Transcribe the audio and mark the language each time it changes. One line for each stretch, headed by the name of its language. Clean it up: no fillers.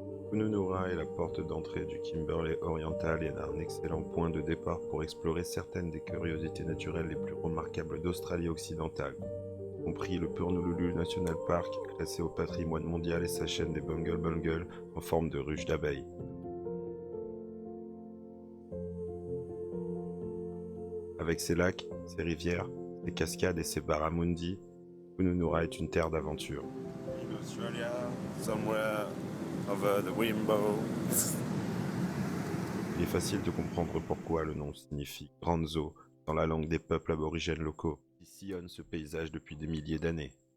French: Kununurra est la porte d'entrée du Kimberley oriental et un excellent point de départ pour explorer certaines des curiosités naturelles les plus remarquables d'Australie occidentale, y compris le Purnululu National Park, classé au patrimoine mondial, et sa chaîne des Bungle Bungle en forme de ruche d'abeilles. Avec ses lacs, ses rivières, ses cascades et ses barramundi, Kununurra est une terre d'aventure.
English: In Australia, somewhere over the rainbow.
French: Il est facile de comprendre pourquoi le nom signifie grandes eaux dans la langue des peuples aborigènes locaux qui sillonnent ce paysage depuis des milliers d'années.